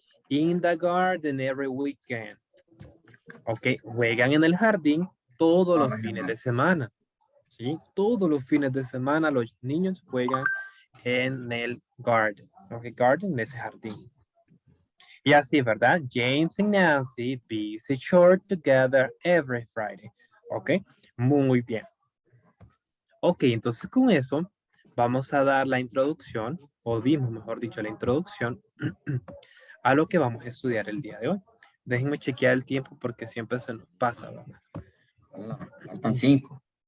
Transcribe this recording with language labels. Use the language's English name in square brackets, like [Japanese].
[English] In the garden every weekend. [Spanish] Ok, juegan en el jardín todos los fines de semana. ¿Sí? Todos los fines de semana los niños juegan en el garden. Ok, garden es jardín. Y así, ¿verdad? [English] James and Nancy visit church together every Friday. [Spanish] Ok, muy bien. Ok, entonces con eso vamos a dar la introducción, o dimos, mejor dicho, la introducción a lo que vamos a estudiar el día de hoy. Déjenme chequear el tiempo porque siempre se nos pasa, ¿verdad? Faltan 5.